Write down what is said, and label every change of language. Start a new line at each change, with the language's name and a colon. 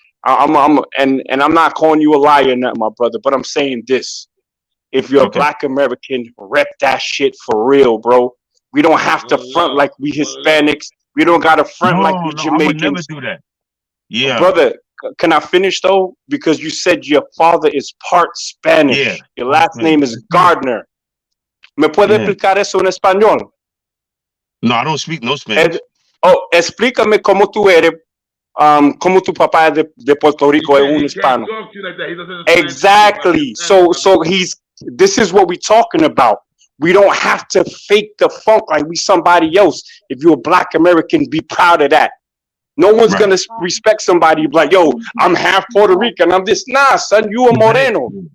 English: I'm not calling you a liar, or nothing, my brother. But I'm saying this: if you're a Black American, rep that shit for real, bro. We don't have to front like we Hispanics. We don't gotta front like we Jamaicans. I would never do that. Yeah, brother. Can I finish though? Because you said your father is part Spanish. Yeah. Your last name is Gardner.
Spanish: ¿Me puede explicar eso en español?
English: No, I don't speak no Spanish.
Spanish: Explícame cómo tú eres, cómo tu papá es de Puerto Rico, es un hispano.
English: Exactly. So this is what we're talking about. We don't have to fake the funk like we somebody else. If you're a Black American, be proud of that. No one's gonna respect somebody like, yo, I'm half Puerto Rican. I'm this. Nah, son, you a Moreno.